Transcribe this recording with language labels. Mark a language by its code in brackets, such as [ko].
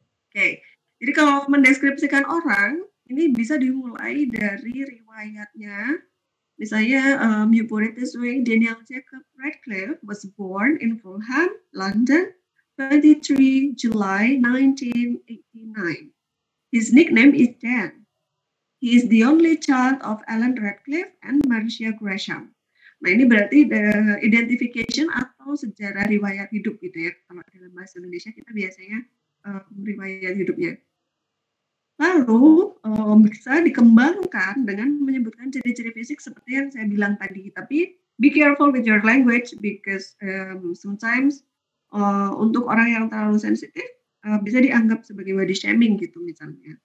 [id] Oke, jadi kalau mendeskripsikan orang ini bisa dimulai dari riwayatnya. [en] Misalnya, you put it this way, Daniel Jacob Radcliffe was born in Fulham, London, 23 July 1989. His nickname is Dan. He is the only child of Alan Radcliffe and Marcia Gresham. [id] Nah, ini berarti identification atau sejarah riwayat hidup gitu ya. Kalau dalam bahasa Indonesia kita biasanya riwayat hidupnya. Lalu bisa dikembangkan dengan menyebutkan ciri-ciri fisik seperti yang saya bilang tadi. Tapi [en] be careful with your language because [id] sometimes untuk orang yang terlalu sensitif bisa dianggap sebagai body shaming gitu misalnya.